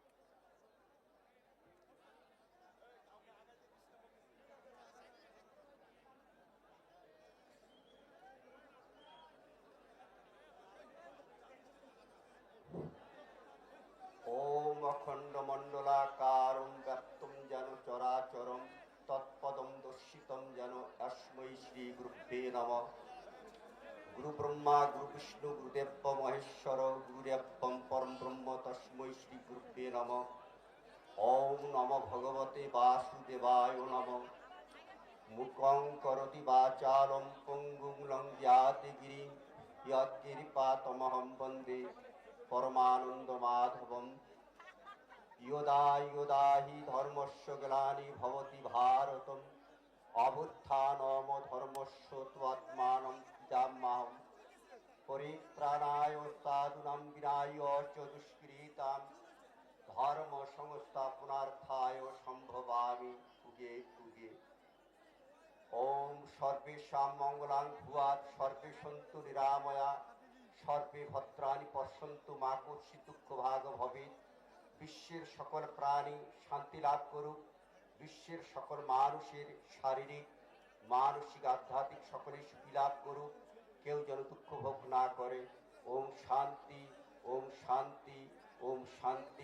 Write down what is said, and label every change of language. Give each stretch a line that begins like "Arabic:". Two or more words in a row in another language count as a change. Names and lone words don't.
Sanskrit: ওম অখণ্ড মণ্ডলাকারং ব্যাপ্তং যেন চরাচরম তৎপদম দর্শিতম যেন তস্मै শ্রী গুরুভ্যে নমঃ। গুরু ব্রহ্মা গুরু বিষ্ণু গুরুদেব মহেশ্বর গুরুরেব্বং পরম ব্রহ্ম তস্मै শ্রী গুরুভ্যে নমঃ। ওম নমো ভগবতে বাসুদেবায় নমঃ। মুখং করোতি বাচালং পঙ্গুং লঙ্ঘয়াতি গিরিং यत्कृपातमहं वन्दे परमानन्दमाधवम्। यदा यदा हि धर्मस्य ग्लानि भवति भारतम् अभ्युत्थानमधर्मस्य तदात्मानं पितामहम्। परित्राणाय साधूनां विनाय च दुष्कृतां धर्म संस्थापनार्थाय सम्भवामि युगे युगे। ओम सर्वेषां मंगलां भूयात् सर्वे सन्तु निरामया सर्वे भद्राणि पश्यन्तु मा कश्चित् दुःखभाग् भवेत्।
Bangla: বিশ্বের সকল প্রাণী শান্তি লাভ করুক। বিশ্বের সকল মানুষের শারীরিক মানসিক আধ্যাত্মিক সকলেই সুখী লাভ করুক। কেউ যেন দুঃখ ভোগ না করে।
Sanskrit: ওম শান্তি, ওম শান্তি, ওম শান্তি।